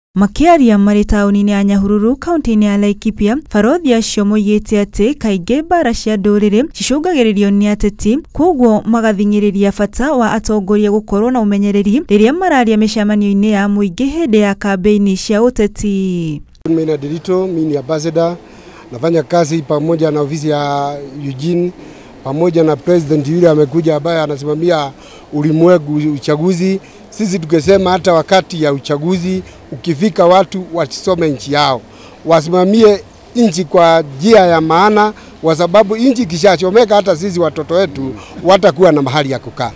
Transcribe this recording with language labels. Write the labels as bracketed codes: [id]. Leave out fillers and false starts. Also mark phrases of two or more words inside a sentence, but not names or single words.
[ki] Makiaria marĩ taũni-inĩ ya Nyahururu, kaunti-inĩ ya Laikipia, barothi acio moigĩte atĩ kaingĩ mbara cia ndũrĩrĩ cicũngagĩrĩrio nĩ ateti, koguo magathing'ĩrĩria bata wa atongoria gũkorwo na ũmenyereri rĩrĩa mararia mĩcemanio-inĩ ya mũingĩ hĩndĩ ya kampeni cia ũteti. [sw] Mimi ni Derito, mimi ni ambassador, nafanya kazi pamoja na ofisi ya Eugene, pamoja na president yule amekuja ambaye anasimamia ulimwengu uchaguzi. Sisi tukisema hata wakati ya uchaguzi ukifika watu wasome nchi yao, wasimamie nchi kwa njia ya maana, kwa sababu nchi kishachomeka hata sisi watoto wetu watakuwa na mahali ya kukaa.